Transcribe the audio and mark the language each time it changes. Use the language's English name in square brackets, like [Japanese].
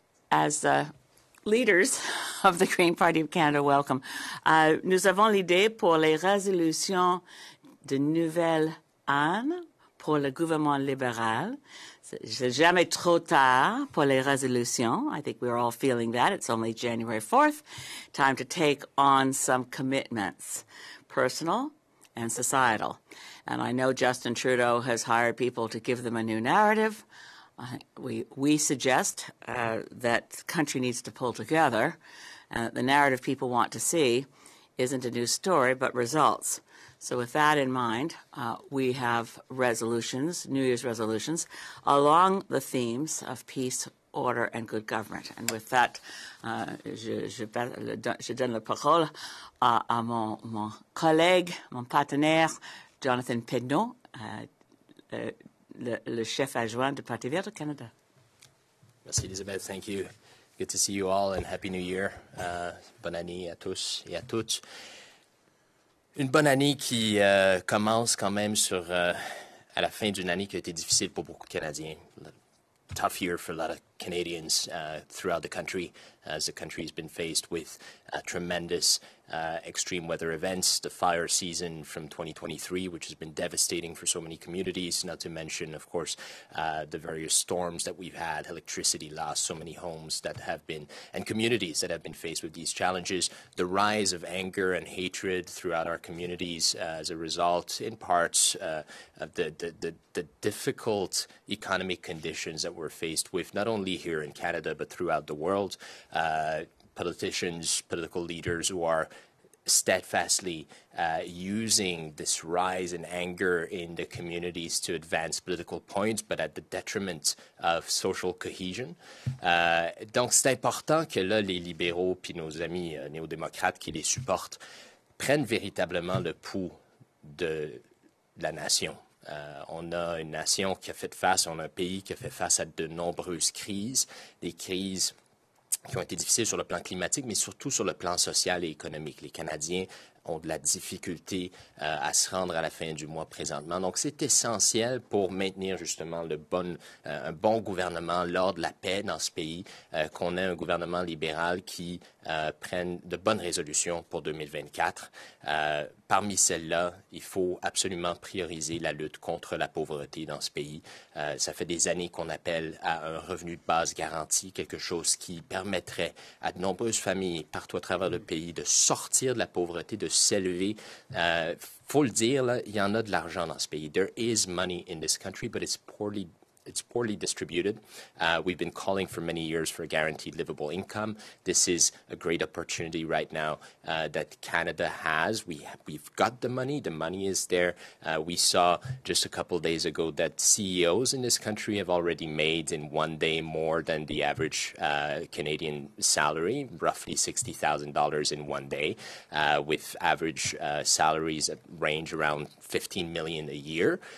[English] As leaders of the Green Party of Canada, welcome. [French] Nous avons l'idée pour les résolutions de nouvelle année pour le gouvernement libéral. C'est jamais trop tard pour les résolutions. [English] I think we're all feeling that. It's only January 4th. Time to take on some commitments, personal and societal. And I know Justin Trudeau has hired people to give them a new narrative. We suggest that the country needs to pull together. The narrative people want to see isn't a new story, but results. So with that in mind, we have resolutions, New Year's resolutions, along the themes of peace, order, and good government. And with that, [French] je donne la parole à mon collègue, mon partenaire, Jonathan Pedneault, le chef adjoint du Parti vert du Canada. Merci, Elizabeth. [English] Thank you. Good to see you all and Happy New Year. [French] Bonne année à tous et à toutes. Une bonne année qui commence quand même à la fin d'une année qui a été difficile pour beaucoup de Canadiens. [English] Tough year for a lot of Canadians throughout the country as the country has been faced with tremendous extreme weather events, the fire season from 2023, which has been devastating for so many communities, not to mention, of course, the various storms that we've had, electricity loss, so many homes that have been, and communities that have been faced with these challenges, the rise of anger and hatred throughout our communities as a result, in parts, of the difficult economic conditions that we're faced with, not only here in Canada, but throughout the world. Politicians, political leaders who are steadfastly using this rise in anger in the communities to advance political points, but at the detriment of social cohesion. [French] Donc, c'est important que là, les libéraux puis nos amis néo-démocrates qui les supportent prennent véritablement le pouls de la nation. On a une nation qui a fait face, on a un pays qui a fait face à de nombreuses crises, des crises qui ont été difficiles sur le plan climatique, mais surtout sur le plan social et économique. Les Canadiens ont de la difficulté à se rendre à la fin du mois présentement. Donc, c'est essentiel pour maintenir justement un bon gouvernement, l'ordre de la paix dans ce pays, qu'on ait un gouvernement libéral qui prenne de bonnes résolutions pour 2024. Parmi celles-là, il faut absolument prioriser la lutte contre la pauvreté dans ce pays. Ça fait des années qu'on appelle à un revenu de base garanti, quelque chose qui permettrait à de nombreuses familles partout à travers le pays de sortir de la pauvreté, de s'élever. Faut le dire, là, il y en a de l'argent dans ce pays. [English] There is money in this country, but it's poorly distributed. We've been calling for many years for a guaranteed livable income. This is a great opportunity right now that Canada has. We've got the money. The money is there. We saw just a couple of days ago that CEOs in this country have already made in one day more than the average Canadian salary, roughly $60,000 in one day, with average salaries that range around $15 million a year.